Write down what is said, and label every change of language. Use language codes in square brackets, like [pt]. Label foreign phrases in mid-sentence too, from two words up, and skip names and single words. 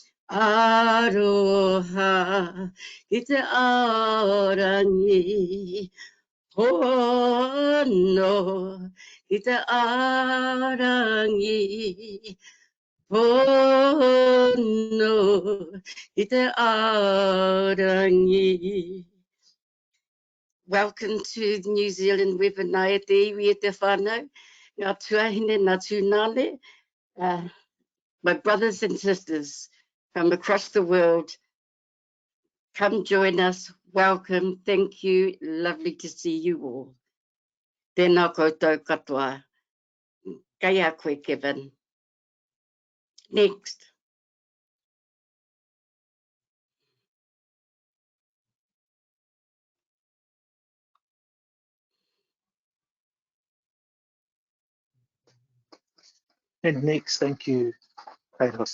[mi] Aroha, ki te aorangi. Hono, ki te aorangi. Hono, ki te aorangi. [en] Welcome to the New Zealand webinar [mi] e te iwi e te whānau. Ngā tuahine, ngā tūnane. [en] My brothers and sisters from across the world, come join us. Welcome. Thank you. Lovely to see you all. [mi] Tēnā koutou katoa. Kai a koe, Kevin. [en] Next. And next, thank you, Atos.